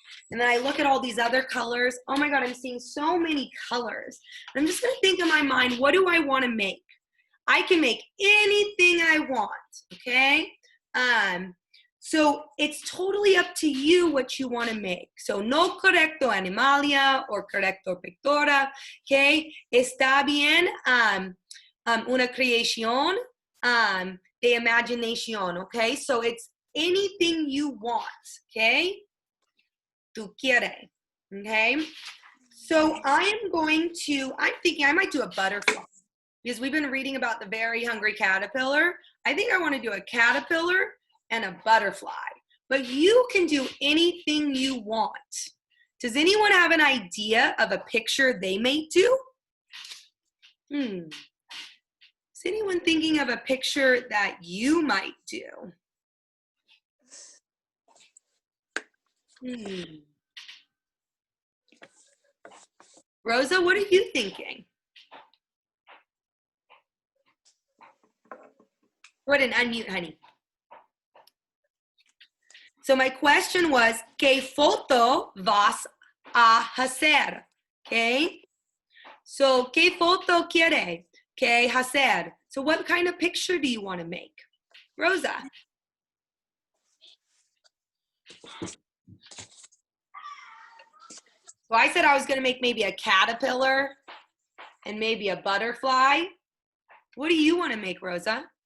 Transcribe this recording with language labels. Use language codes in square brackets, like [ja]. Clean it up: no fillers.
[en] And then I look at all these other colors. Oh my God, I'm seeing so many colors. I'm just going to think in my mind, what do I want to make? I can make anything I want, okay? So it's totally up to you what you want to make. [es] So no correcto animalia or correcto pictora, okay? Está bien una creación de imaginación, okay? [en] So it's anything you want, okay? [es] Tu quiere, [en] okay? So I'm thinking I might do a butterfly because we've been reading about the very hungry caterpillar. I think I want to do a caterpillar and a butterfly, but you can do anything you want. Does anyone have an idea of a picture they may do? Is anyone thinking of a picture that you might do? Rosa, what are you thinking? Go ahead and unmute, honey. So my question was, [es] ¿qué foto vas a hacer? [en] Okay? So, [es] ¿qué foto quiere que hacer? [en] So what kind of picture do you want to make? Rosa. So I said I was going to make maybe a caterpillar and maybe a butterfly. What do you want to make, Rosa?